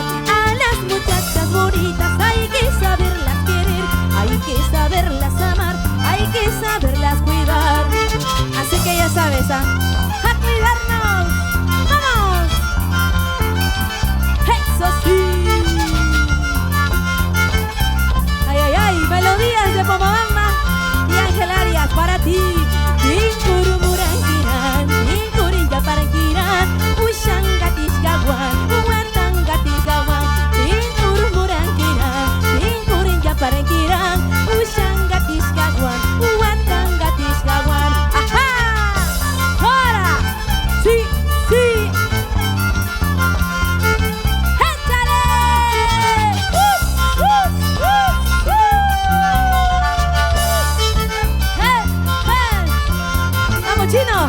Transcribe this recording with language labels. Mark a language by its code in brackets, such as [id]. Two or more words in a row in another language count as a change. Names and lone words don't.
[es] A las muchachas bonitas hay que saberlas querer, hay que saberlas amar, hay que saberlas cuidar. Así que ya sabes, ¡a cuidarnos! ¡Vamos! ¡Eso sí! ¡Ay, ay, ay! Melodías de Pomabamba y Ángel Arias para ti. [qu] Tinkurumurangiran, tinkurinyaparangiran, ushangatisgawan, uatangatisgawan. Tinkurumurangiran, tinkurinyaparangiran, ushangatisgawan, uatangatisgawan. [es] ¡Ajá! ¡Ahora! ¡Sí, sí! ¡Échale! ¡Vamos, chino!